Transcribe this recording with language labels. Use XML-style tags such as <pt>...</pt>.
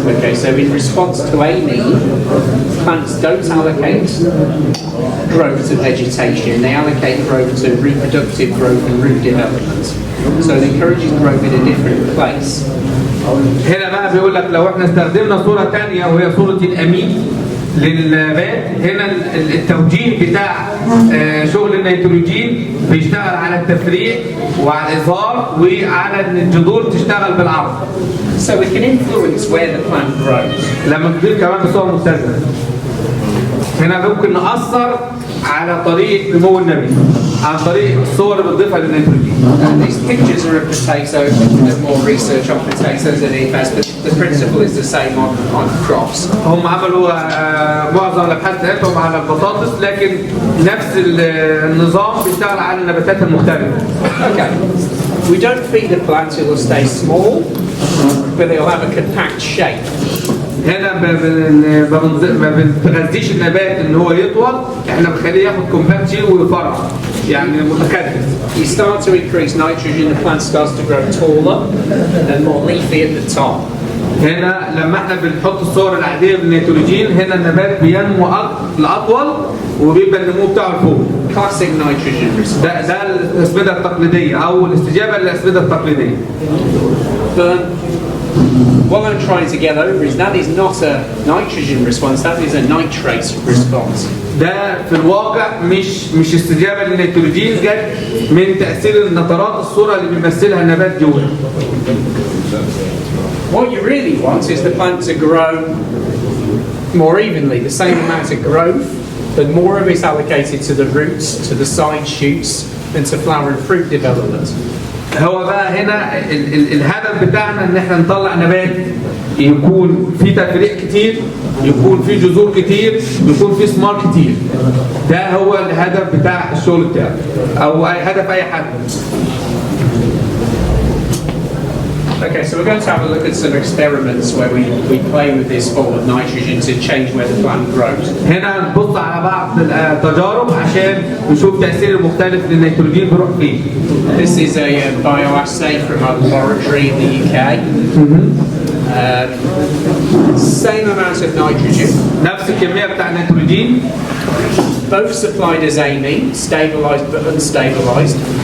<en>Okay, so in response to a need, plants don't allocate growth to vegetation, they allocate growth to reproductive growth and root development. So it encourages growth in a different place.</en> <ar>هنا بقى بيقول لك لو احنا استخدمنا صورة تانية وهي صورة الأمين للنبات، هنا التوجيه بتاع شغل النيتروجين بيشتغل على التفريع وعلى الإظهار وعلى ان الجذور تشتغل بالعرض.</ar> <en>So we can influence where the plant grows.</en> <ar>لما تضيف كمان بصورة مستدامة. هنا ممكن نأثر على طريقة نمو النبات عن طريق الصور اللي بتضيفها للنيتروجين.</ar> <en>These pictures are of potatoes. There's more research on potatoes than EFAS, but the principle is the same on crops.</en> <ar>هم عملوا معظم الابحاث بتاعتهم على البطاطس، لكن نفس النظام بيشتغل على النباتات المختلفة.</ar> <en>Okay. We don't feed the plant till they'll stay small, but they'll have a compact shape.</en> <ar>هنا ما بنتغذيش النبات ان هو يطول، احنا بنخليه ياخد كومباكت ويفرع يعني متكدس.</ar> <en>You start to increase nitrogen, the plant starts to grow taller and more leafy at the top.</en> <ar>هنا لما احنا بنحط الصور العاديه بالنيتروجين، هنا النبات بينمو الاطول وبيبقى النمو بتاعه لفوق.</ar> <en>Classic nitrogen response.</en> <ar>ده الاسمده التقليديه او الاستجابه للاسمده التقليديه.</ar> <en>What I'm trying to get over is that is not a nitrogen response, that is a nitrate response.</en> <ar>ده في الواقع مش استجابه للنيتروجين، جت من تاثير النترات الصوره اللي بيمثلها النبات جوه.</ar> <en>What you really want is the plant to grow more evenly, the same amount of growth, but more of it's allocated to the roots, to the side shoots, and to flower and fruit development.</en> <ar>هو بقى هنا الهدف بتاعنا ان احنا نطلع نبات يكون فيه تفريع كتير، يكون فيه جذور كتير، يكون فيه ثمار كتير. ده هو الهدف بتاع الشغل بتاعه او هدف اي حد.</ar> <en>Okay, so we're going to have a look at some experiments where we play with this form of nitrogen to change where the plant grows.</en> <ar>هنا نبص على بعض التجارب عشان نشوف تأثير المختلف للنيتروجين بيروح فين.</ar> <en>This is a bioassay from our laboratory in the UK. Same amount of nitrogen.</en> <ar>نفس الكمية بتاع النيتروجين.</ar> <en>Both supplied as amine, stabilized but unstabilized.</en>